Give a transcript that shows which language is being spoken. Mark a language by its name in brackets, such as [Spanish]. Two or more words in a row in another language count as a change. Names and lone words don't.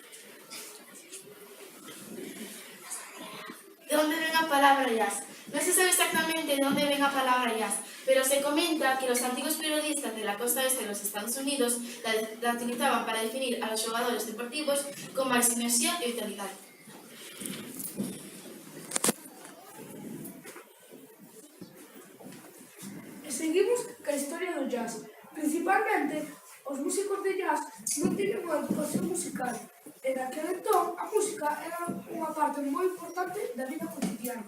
[Galician] ¿De dónde ven a palabra jazz? [Spanish] No se sabe exactamente de dónde [Galician] ven a palabra [Spanish] jazz, pero se comenta que los antiguos periodistas de la costa oeste de los Estados Unidos la utilizaban para definir a los jugadores deportivos con [Galician] máis enerxía e vitalidade. E seguimos ca historia do jazz. Principalmente, os músicos de jazz non tiñan unha educación musical. E daquel entón, a música era unha parte moi importante da vida cotidiana.